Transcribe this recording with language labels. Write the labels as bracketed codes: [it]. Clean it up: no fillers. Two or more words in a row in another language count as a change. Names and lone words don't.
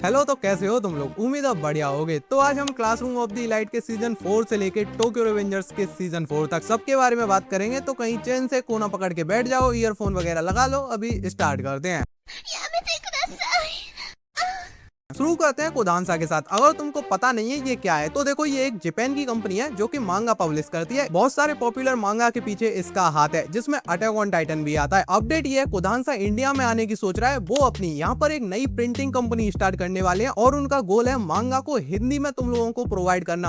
[hi] हेलो, तो कैसे हो तुम लोग? उम्मीद है बढ़िया होगे। तो आज हम क्लासरूम ऑफ द इलाइट के सीजन 4 से लेके टोक्यो रिवेंजर्स के सीजन 4 तक सबके बारे में बात करेंगे। तो कहीं चैन से कोना पकड़ के बैठ जाओ, ईयरफोन वगैरह लगा लो, अभी स्टार्ट करते हैं। [ja] やめてください。 [hi] शुरू करते हैं कोदांसा के साथ। अगर तुमको पता नहीं है ये क्या है, तो देखो ये एक जापान की कंपनी है जो कि मांगा पब्लिश करती है। बहुत सारे पॉपुलर मांगा के पीछे इसका हाथ है, जिसमें अटैक ऑन टाइटन भी आता है। अपडेट ये है, कोदांसा इंडिया में आने की सोच रहा है। वो अपनी यहाँ पर एक नई प्रिंटिंग कंपनी स्टार्ट करने वाले हैं और उनका गोल है मांगा को हिंदी में तुम लोगों को प्रोवाइड करना।